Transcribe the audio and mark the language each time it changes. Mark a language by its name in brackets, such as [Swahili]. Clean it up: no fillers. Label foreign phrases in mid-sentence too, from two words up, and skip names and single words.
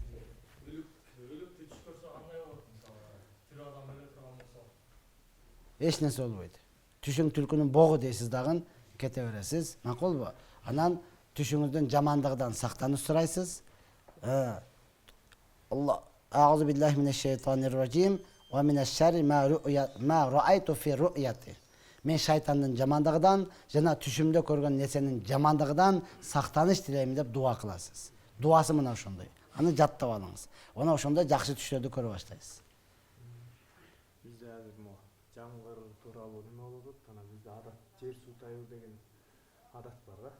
[Kyrgyz] Эч нерсе болбойт. Түшүң түлкүнүн богу дейсиз дагы кете бересиз. Макулбу? Анан түшүңүздүн жамандыгынан сактанып сурайсыз. [Arabic] الله أعوذ بالله من الشيطان الرجيم ومن شر ما رأيت في رؤياي. [Kyrgyz] Мен шайтандын жамандыгынан жана түшүмдө көргөн нерсенин жамандыгынан сактаныш тилейм деп дуа кыласыз. Дуасы мына ошондой. Аны жаттап алыңыз. Она ошондо жакшы түштөрдү көрө баштайсыз. Бизде азыр мо жамгыр тууралуу неме болуп атат, анан бизде адат жер суу тайуу деген адат бар да.